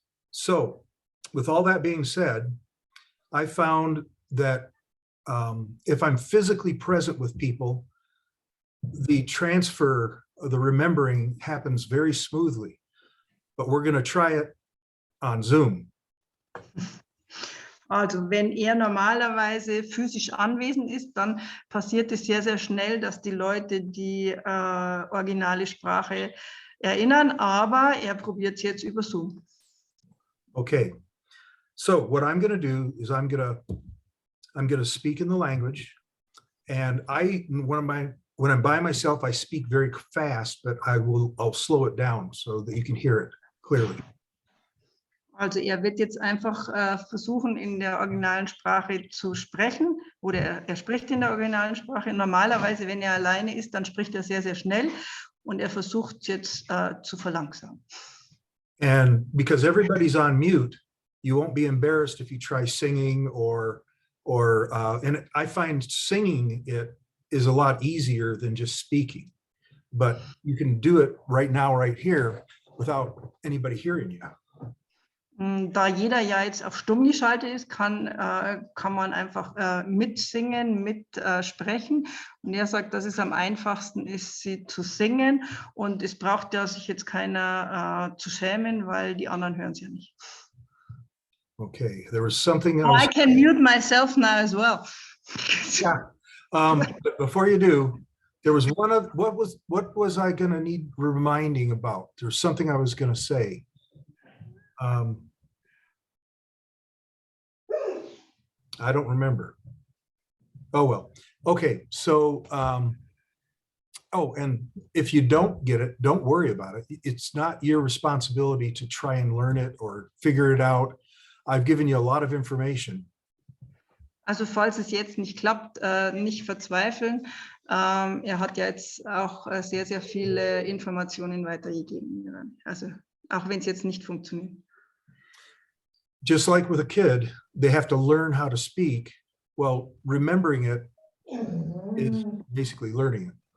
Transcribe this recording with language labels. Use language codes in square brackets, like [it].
[en] So, with all that being said, I found that if I'm physically present with people, the transfer of the remembering happens very smoothly, but we're going to try it on Zoom. [de] Also wenn er normalerweise physisch anwesend ist, dann passiert es sehr, sehr schnell, dass die Leute die originale Sprache erinnern, aber er probiert es jetzt über Zoom. [en] Okay, so what I'm going to do is I'm going to speak in the language, and when I'm by myself, I speak very fast, but I'll slow it down so that you can hear it clearly. [de] Also er wird jetzt einfach versuchen, in der originalen Sprache zu sprechen, oder er spricht in der originalen Sprache. Normalerweise, wenn er alleine ist, dann spricht er sehr, sehr schnell, und er versucht jetzt zu verlangsamen. [en] And because everybody's on mute, you won't be embarrassed if you try singing and I find singing it is a lot easier than just speaking, but you can do it right now, right here, without anybody hearing you. [de] Da jeder ja jetzt auf stumm geschaltet ist, kann man einfach mitsingen, mitsprechen. Und er sagt, dass es am einfachsten ist, sie zu singen. Und es braucht ja sich jetzt keiner zu schämen, weil die anderen hören es ja nicht. [en] Okay, there was something else. I can mute myself now as well. Yeah. But before you do, there was what was I going to need reminding about? There's something I was going to say. I don't remember. Oh, well. Okay, so, and if you don't get it, don't worry about it. It's not your responsibility to try and learn it or figure it out. I've given you a lot of information. [de] Also falls es jetzt nicht klappt, nicht verzweifeln. Er hat ja jetzt auch sehr, sehr viele Informationen weitergegeben. Also auch wenn es jetzt nicht funktioniert. [en] Just like with a kid, they have to learn how to speak. Well, remembering it is basically learning it.